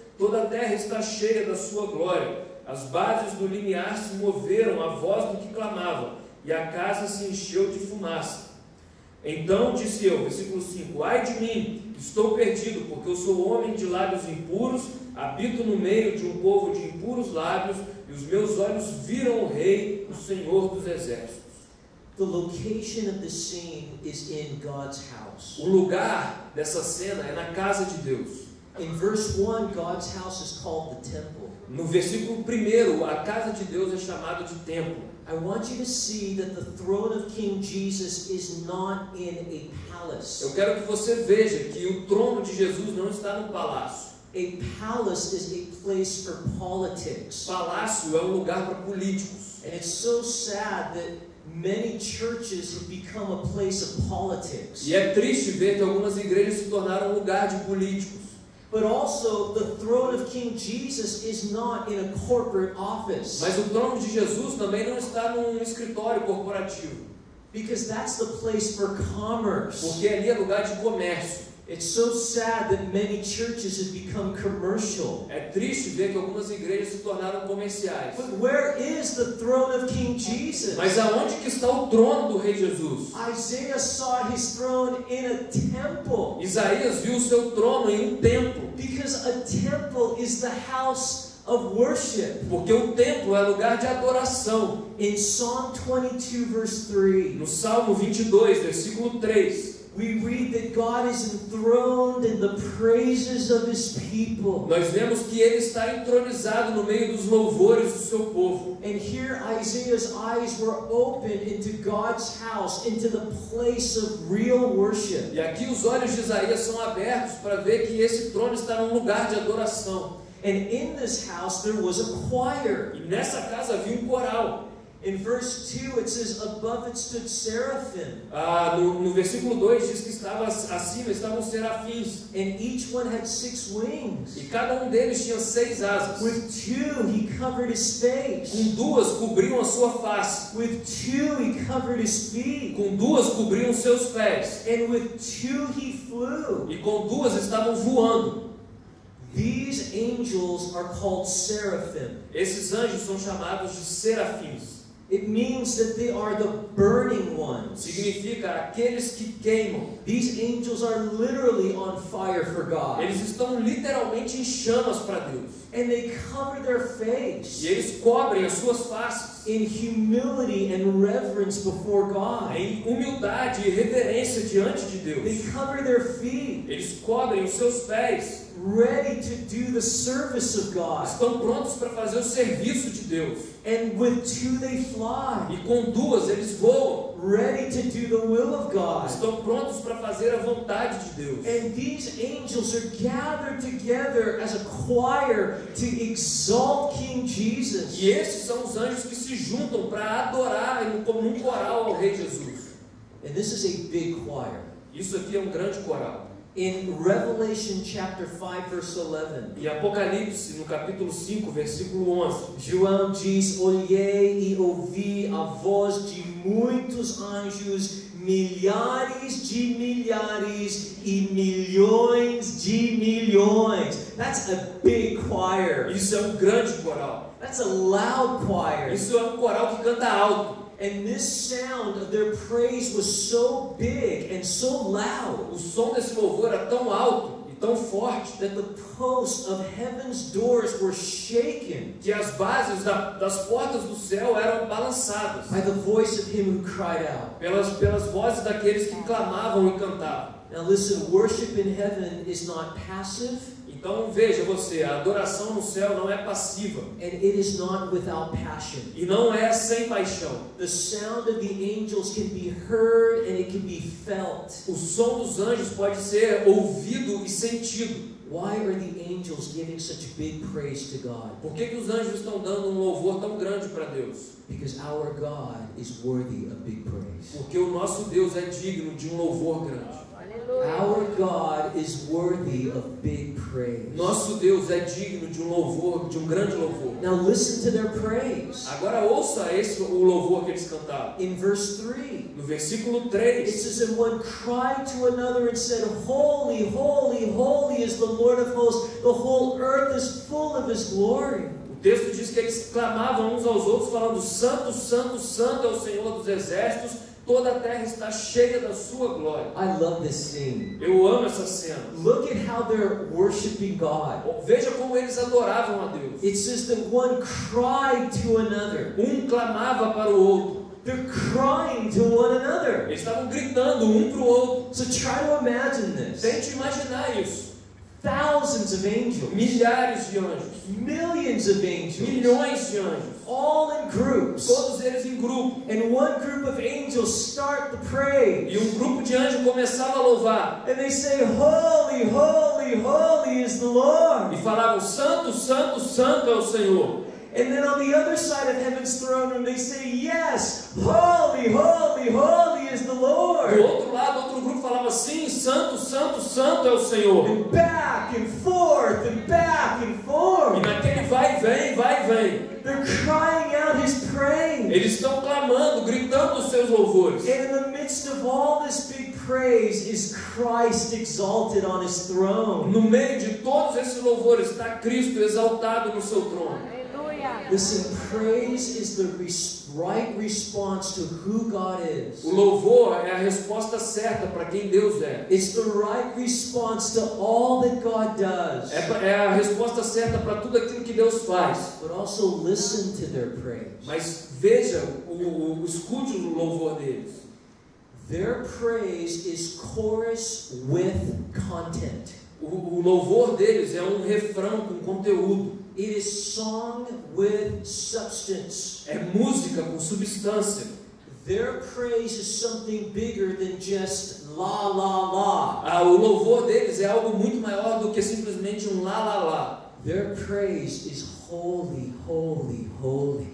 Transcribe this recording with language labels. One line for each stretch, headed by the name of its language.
Portuguese: Toda a terra está cheia da sua glória. As bases do limiar se moveram à voz do que clamavam, e a casa se encheu de fumaça. Então disse eu, versículo 5: Ai de mim, estou perdido, porque eu sou homem de lábios impuros, habito no meio de um povo de impuros lábios, e os meus olhos viram o Rei, o Senhor dos exércitos.
English: The location of the scene is in God's house.
Portuguese: O lugar dessa cena é na casa de Deus.
English: In verse 1, God's house is called the temple.
Portuguese: No versículo 1, a casa de Deus é chamada de templo.
English: I want you to see that the throne of King Jesus is not in a palace.
Portuguese: Eu quero que você veja que o trono de Jesus não está no palácio.
English: A palace is a place for politics.
Portuguese: Palácio é um lugar para políticos.
English: And it's so sad that many churches have become a place of politics.
Portuguese: E é triste ver que algumas igrejas se tornaram um lugar de políticos.
English: But also, the throne of King Jesus is not in a corporate office.
Portuguese: Mas o trono de Jesus também não está num escritório corporativo.
English: Because that's the place for commerce.
Portuguese: Porque ali é lugar de comércio.
English: It's so sad that many churches have become commercial.
Portuguese: É triste ver que algumas igrejas se tornaram comerciais.
English: But where is the throne of King Jesus?
Portuguese: Mas aonde que está o trono do Rei Jesus?
English: Isaiah saw his throne in a temple.
Portuguese: Isaías viu o seu trono em um templo.
English: Because a temple is the house of worship.
Portuguese: Porque o templo é lugar de adoração.
English: In Psalm 22 verse 3,
Portuguese: No Salmo 22, versículo 3,
English: we read that God is enthroned in the praises of His people.
Portuguese: nós vemos que ele está entronizado no meio dos louvores do seu povo.
English: And here Isaiah's eyes were opened into God's house, into the place of real worship.
Portuguese: E aqui os olhos de Isaías são abertos para ver que esse trono está num lugar de adoração.
English: And in this house there was a choir.
Portuguese: E nessa casa havia um coral.
English: In verse 2 it says, above it stood seraphim.
Portuguese: No versículo 2 diz que estava acima estavam os serafins.
English: And each one had 6 wings.
Portuguese: E cada um deles tinha 6 asas.
English: With 2 he covered his face.
Portuguese: Com 2 cobriam a sua face.
English: With 2 he covered his feet.
Portuguese: Com 2 cobriam os seus pés.
English: And with 2 he flew.
Portuguese: E com 2 estavam voando.
English: These angels are called seraphim.
Portuguese: Esses anjos são chamados de serafins.
English: It means that they are the burning ones.
Portuguese: Significa aqueles que queimam.
English: These angels are literally on fire for God.
Portuguese: Eles estão literalmente em chamas para Deus.
English: And they cover their face
Portuguese: E eles cobrem as suas faces
English: in humility and reverence before God.
Portuguese: em humildade e reverência diante de
English: They
Portuguese: Deus.
English: cover their feet,
Portuguese: Eles cobrem os seus pés.
English: ready to do the service of God.
Portuguese: Estão prontos para fazer o serviço de Deus.
English: And with two they fly,
Portuguese: E com duas eles voam.
English: ready to do the will of God.
Portuguese: Estão prontos para fazer a vontade de Deus.
English: And these angels are gathered together as a choir to exalt King Jesus.
Portuguese: E esses são os anjos que se juntam para adorar como um coral ao Rei Jesus.
English: And this is a big choir.
Portuguese: Isso aqui é um grande coral.
English: In Revelation chapter 5 verse 11,
Portuguese: Em Apocalipse, no capítulo 5, versículo 11, João diz: olhei e ouvi a voz de muitos anjos, milhares de milhares e milhões de milhões.
English: That's a big choir.
Portuguese: isso é um grande coral.
English: That's a loud choir.
Portuguese: Isso é um coral que canta alto.
English: And this sound of their praise was so big and so loud
Portuguese: O som desse louvor era tão alto e tão forte
English: that the posts of heaven's doors were shaken
Portuguese: que as bases das portas do céu eram balançadas
English: by the voice of him who cried out.
Portuguese: pelas vozes daqueles que clamavam e cantavam.
English: Now listen, worship in heaven is not passive
Portuguese: Então veja você, a adoração no céu não é passiva
English: and it is not without passion.
Portuguese: e não é sem paixão.
English: The sound of the angels can be heard and it can be felt.
Portuguese: O som dos anjos pode ser ouvido e sentido.
English: Why are the angels giving such big praise to God?
Portuguese: Por que os anjos estão dando um louvor tão grande para Deus?
English: Because our God is worthy of big praise.
Portuguese: Porque o nosso Deus é digno de um louvor grande.
English: Our God is worthy of big praise.
Portuguese: Nosso Deus é digno de um louvor, de um grande louvor.
English: Now listen to their praise.
Portuguese: Agora ouça o louvor que eles cantavam.
English: In verse 3,
Portuguese: No versículo
English: it
Portuguese: 3,
English: says, and one cried to another and said, holy, holy, holy is the Lord of hosts. The whole earth is full of his glory.
Portuguese: o texto diz que eles clamavam uns aos outros falando: Santo, Santo, Santo é o Senhor dos exércitos, toda a terra está cheia da sua glória.
English: I love this scene.
Portuguese: Eu amo essa cena.
English: Look at how they're worshiping God.
Portuguese: Veja como eles adoravam a Deus.
English: It says that one cried to another.
Portuguese: Um clamava para o outro.
English: They're crying to one another.
Portuguese: Eles estavam gritando um para o outro.
English: So try to imagine this.
Portuguese: Tente imaginar isso.
English: Thousands of angels,
Portuguese: Milhares de anjos,
English: millions of angels,
Portuguese: milhões de anjos,
English: all in groups.
Portuguese: todos eles em grupo.
English: And one group of angels start the praise.
Portuguese: E um grupo de anjos começava a louvar.
English: And they say, holy, holy, holy is the Lord.
Portuguese: E falavam: Santo, Santo, Santo é o Senhor.
English: And then on the other side of heaven's throne room, they say, yes, holy, holy, holy is the
Portuguese: Do
English: Lord.
Portuguese: outro lado, outro grupo falava: Sim, Santo, Santo, Santo é o Senhor.
English: And back and forth and back and
Portuguese: E
English: forth.
Portuguese: naquele vai e vem,
English: They're crying out his praise.
Portuguese: eles estão clamando, gritando os seus louvores.
English: And in the midst of all this big praise is Christ exalted on his throne.
Portuguese: No meio de todos esses louvores está Cristo exaltado no seu trono.
English: Listen, praise is the right response to who God is.
Portuguese: O louvor é a resposta certa para quem Deus é.
English: It's the right response to all that God does.
Portuguese: É a resposta certa para tudo aquilo que Deus faz.
English: But also listen to their praise.
Portuguese: Mas veja, escute o louvor deles.
English: Their praise is chorus with content.
Portuguese: O louvor deles é um refrão com conteúdo.
English: It is song with substance.
Portuguese: É música com substância.
English: Their praise is something bigger than just la la la.
Portuguese: O louvor deles é algo muito maior do que simplesmente um lá lá lá.
English: Their praise is holy, holy, holy.